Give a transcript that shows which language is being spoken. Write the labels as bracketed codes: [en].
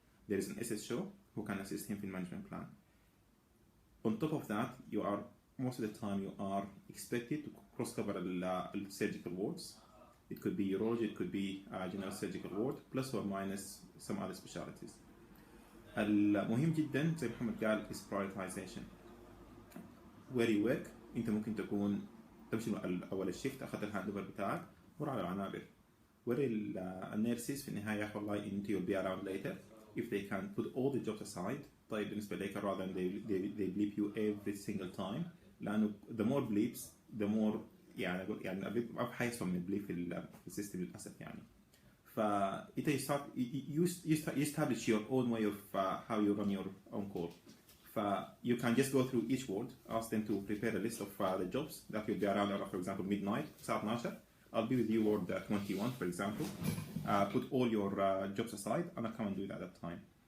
[en] There is an SSO who can assist him in management plan. On top of that you are most of the time you are expected to cross cover surgical wards. It could be urology, it could be general surgical ward plus or minus some other specialties. [ar] المهم جدا زي محمد قال [en] is prioritization. where you work [ar] انت ممكن تكون تمشي اول الشيفت اخذت الهاند اوفر بتاعك مر على العنابر. [en] where [ar] النيرسز في النهايه والله انت [en] you'll be around later if they can put all the jobs aside. [ar] طيب بالنسبه لك [en] rather than they bleep you every single time [ar] لانه [en] the more bleeps the more [ar] يعني ما في حاجه اسمها من البليب في السيستم للاسف يعني. فانت [en] you establish your own way of how you run your own call. You can just go through each ward, ask them to prepare a list of the jobs that will be around, for example, midnight, [ar] الساعة 12. [en] I'll be with you ward 21, for example. Put all your jobs aside, and I'll come and do it at that time.